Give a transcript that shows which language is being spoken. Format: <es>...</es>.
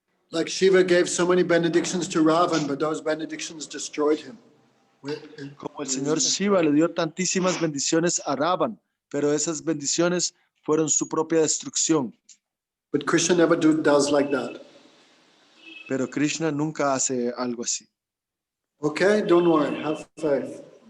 <en>Like Shiva gave so many benedictions to Ravan, but those benedictions destroyed him.</en> <es>Como el señor Shiva le dio tantísimas bendiciones a Ravan, pero esas bendiciones fueron su propia destrucción.</es> <en>But Krishna never does like that.</en> <es>Pero Krishna nunca hace algo así.</es> <en>Okay, don't worry, have faith.</en>